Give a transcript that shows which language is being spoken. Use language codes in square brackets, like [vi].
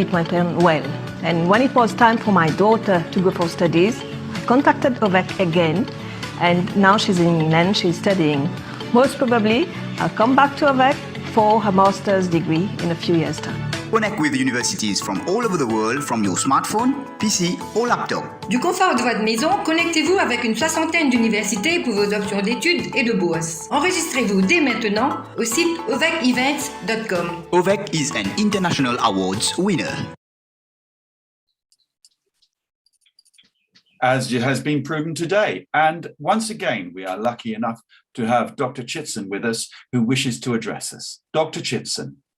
[en] It went on well, and when it was time for my daughter to go for studies, I contacted UVEC again, and now she's in England, she's studying. Most probably I'll come back to UVEC for her master's degree in a few years' time. Connect with universities from all over the world from your smartphone, PC or laptop. [fr] Du confort de votre maison, connectez-vous avec une 60aine d'universités pour vos options d'études et de bourse. Enregistrez-vous dès maintenant au site ovecevents.com. [en] UVEC is an international awards winner. As has been proven today. And once again, we are lucky enough to have Dr. Chitson with us, who wishes to address us. Dr. Chitson.